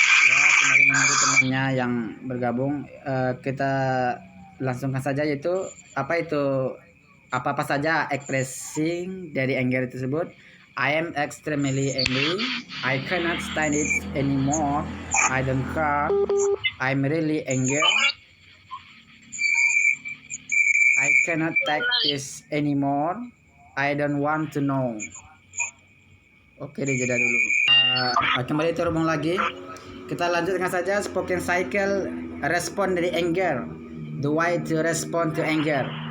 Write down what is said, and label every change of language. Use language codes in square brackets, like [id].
[id] Ya, sembari menunggu temannya yang bergabung, kita langsungkan saja, yaitu apa saja expressing dari anger tersebut. [en] I am extremely angry. I cannot stand it anymore. I don't care. I'm really angry. I cannot take this anymore. I don't want to know. [id] Oke, dijeda dulu. Kembali terhubung lagi. Kita lanjutkan saja spoken cycle respon dari anger. [en] The way to respond to anger.